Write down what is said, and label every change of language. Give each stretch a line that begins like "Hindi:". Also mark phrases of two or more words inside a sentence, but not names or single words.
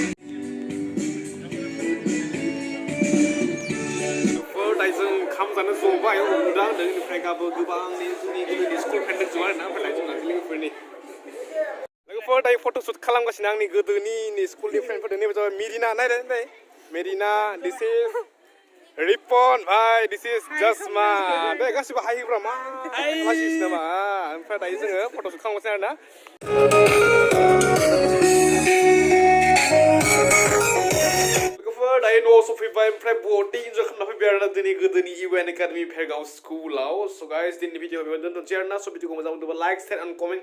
Bodo: जों ओंखाम जानो जबाय उन्दुदा होनदों बेनिफ्राय गाबो गोबांनि जोंनि गोदोनि
English: school friend
Bodo: दंजोबो आरोना ओमफ्राय जोंना लोगोफोरनि लोगोफोर दायो फट'शुट खालामगासिनो आंनि गोदोनि स्कुलनि फ्रेन्डफोरदों नैबे जाबाय मेरिना नायदों नै मेरिना
English: this is
Bodo: रिपन भाई
English: this is
Bodo: जसमा बे गासिबो हायोब्रा मा लासिस नामा ओमफ्राय दायो जोङो फट'शुट खालामगासिनो आरोना दायो न'आव सफैबाय ओमफ्राय बहुद इन्जय खालामना फैबाय आरोना दिनै गोदोनि इउएन एकाडेमि भेरगाव स्कुलाव स' गाइस दिनैनि भिडिअ बेयावनो दोनथ'नोसै आरोना स' भिडिअखौ मोजां मोनदोंबा
English: like share and comment